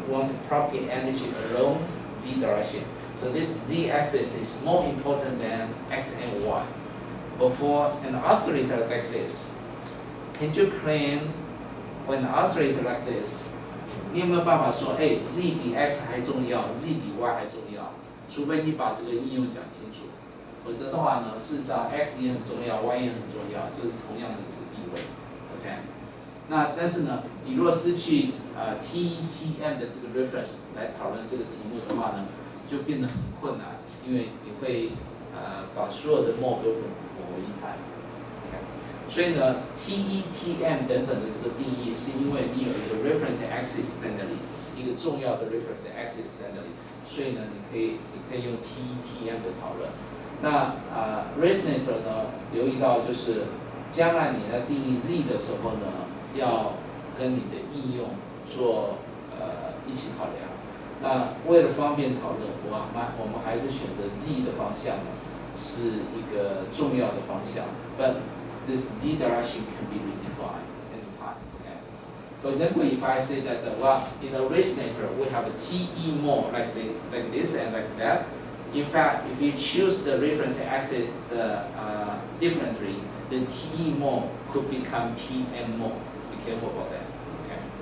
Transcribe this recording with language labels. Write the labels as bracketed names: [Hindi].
[English] We want to propagate energy along z direction. So this z-axis is more important than x and y. But for an oscillator like this, can you claim for an oscillator like this, [Chinese] 你有没有办法说，哎 ，z 比 x 还重要 ，z 比 y 还重要？除非你把这个应用讲清楚，否则的话呢，事实上 x 也很重要 ，y 也很重要，这是同样的这个地位 ，OK。那但是呢，你如果失去TETM 的这个 reference 来讨论这个题目的话呢，就变得很困难，因为你会把所有的 mole 都混为一谈。所以呢 ，TETM 等等的这个定义，是因为你有一个 reference axis 在那里，一个重要的 reference axis 在那里，所以呢，你可以用 TETM 的讨论。那resonator 呢，留意到就是将来你在定义 Z 的时候呢，要跟你的应用做一起考量。那为了方便讨论，我们还是选择 Z 的方向呢，是一个重要的方向。 [English] But this z direction can be redefined anytime. Okay? For example, if I say that in a resonator we have a TE mole like this and like that. In fact, if you choose the reference axis differently, then TE mole could become TM mole. Be careful about that. Okay?